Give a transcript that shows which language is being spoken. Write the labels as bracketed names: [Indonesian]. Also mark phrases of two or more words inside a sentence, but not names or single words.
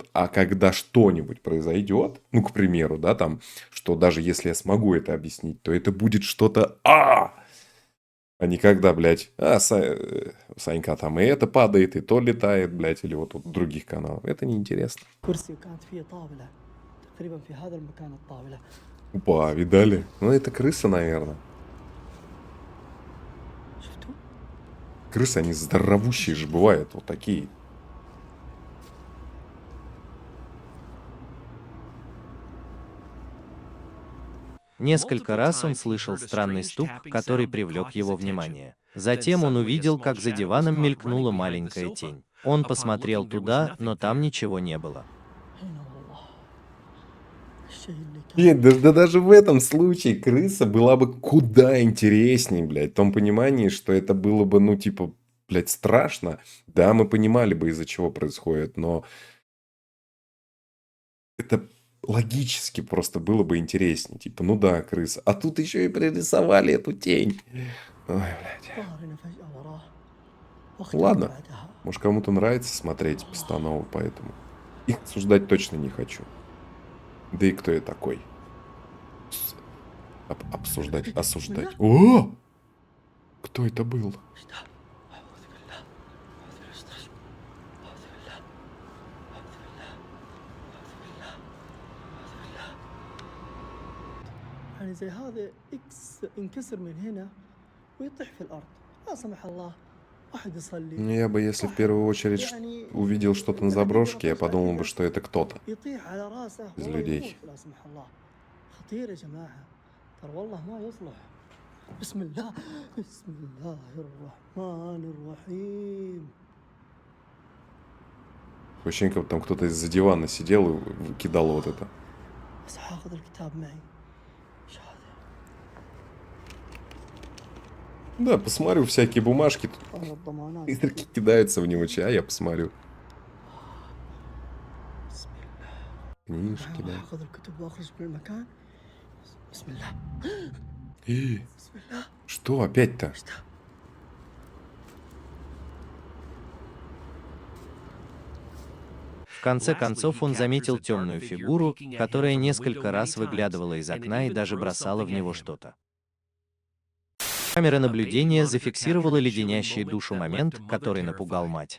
[Russian] А когда что-нибудь произойдет, ну, к примеру, да, там, что даже если я смогу это объяснить, то это будет что-то А не когда, блядь, Санька там и это падает, и то летает, блядь, или вот в других каналах. Это неинтересно. [Arabic] كرسي وكانت فيه طاولة تقريبا في هذا المكان الطاولة. [Russian] Опа, видали? Ну, это крыса, наверное. [Arabic] شفتوا؟ [Russian] Крысы, они здоровущие же бывают, вот такие. Несколько раз он слышал странный стук, который привлек его внимание. Затем он увидел, как за диваном мелькнула маленькая тень. Он посмотрел туда, но там ничего не было. [Arabic] هنا والله الشيء اللي كان. [Russian] Нет, да даже в этом случае крыса была бы куда интереснее, блядь. В том понимании, что это было бы, ну, типа, блядь, страшно. Да, мы понимали бы, из-за чего происходит, но это логически просто было бы интереснее. Типа, ну да, крыса. А тут еще и пририсовали эту тень. Ой, блядь. [Arabic] ظهر هنا فجأة وراه. واختفى [Russian] Ладно. [Arabic] بعدها. [Russian] Может, кому-то нравится смотреть постанову, поэтому их осуждать точно не хочу. Да и кто я такой? Обсуждать, осуждать. О! Кто это был? [Arabic] أعوذ بالله. أعوذ بالله. استرجم. أعوذ بالله. أعوذ بالله. أعوذ بالله. أعوذ بالله. يعني زي هذا ينكسر من هنا ويطيح في الأرض. لا سمح الله. واحد يصلي. [Russian] Я бы, если в первую очередь [Arabic] يعني [Russian] увидел что-то на заброшке, я подумал бы, что это кто-то. [Arabic] يطيح على راسه [Russian] из [Arabic] والله [Russian] людей. [Arabic] يموت لا سمح الله. خطير يا جماعة. ترى والله ما يصلح. بسم الله. بسم الله الرحمن الرحيم. [Russian] Ощущение, как там кто-то из-за дивана сидел и кидал вот это. [Arabic] بس حاخذ الكتاب معي. ايش هذا؟ [Russian] Да, посмотрю всякие бумажки. Тут [Arabic] والله الضمانات. [Russian] призраки кидаются в него, а я посмотрю. [Arabic] بسم الله. [Russian] Книжки, да. [Arabic] حاخذ الكتب واخرج من المكان. بسم الله. بسم الله. [Russian] Что опять-то? [Arabic] ايش ده؟ [Russian] В конце концов он заметил темную фигуру, которая несколько раз выглядывала из окна и даже бросала в него что-то. Камера наблюдения зафиксировала леденящий душу момент, который напугал мать.